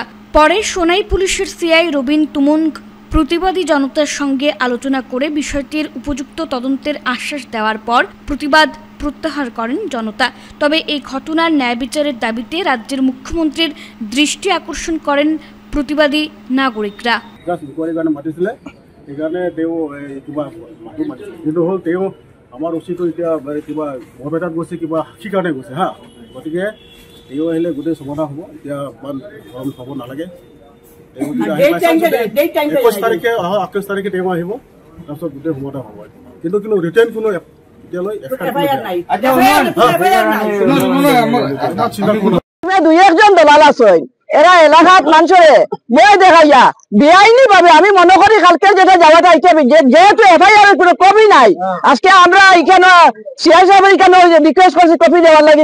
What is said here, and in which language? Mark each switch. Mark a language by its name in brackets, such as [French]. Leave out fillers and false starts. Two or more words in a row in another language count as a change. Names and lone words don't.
[Bangla] পরে সোনাই পুলিশের সিআই রবিন তুমুন প্রতিবাদী জনতার সঙ্গে আলোচনা করে বিষয়টির উপযুক্ত তদন্তের আশ্বাস দেওয়ার পর প্রতিবাদ প্রত্যাহার করেন জনতা। তবে এই ঘটনার ন্যায় বিচারের দাবিতে রাজ্যের মুখ্যমন্ত্রীর দৃষ্টি আকর্ষণ করেন প্রতিবাদী নাগরিকরা। [Assamese] আমাৰ উচিত এতিয়া কিবা বৰপেটাত গৈছে, কিবা সেইকাৰণে গৈছে হা, গতিকে তেওঁ আহিলে গোটেই সমাধান হ'ব। এতিয়া ইমান গৰম হ'ব নালাগে। 21 তাৰিখে 28 তাৰিখে তেওঁ আহিব, তাৰপিছত গোটেই সমাধান হ'ব। কিন্তু ৰিটাৰ্ণ কোনো এতিয়ালৈ [Bangla] দুই একজন দলাল আছে, এরা এলাকাত মানুষের বই দেখাইয়া বেআইনি ভাবে, আমি মনে করি কালকে যেটা যাওয়া চাইছে, যেহেতু এফআইআর কোনো কপি নাই, আজকে আমরা এখানে সিআই সাহেবের এখানে রিকোয়েস্ট করছি কপি দেওয়ার লাগে।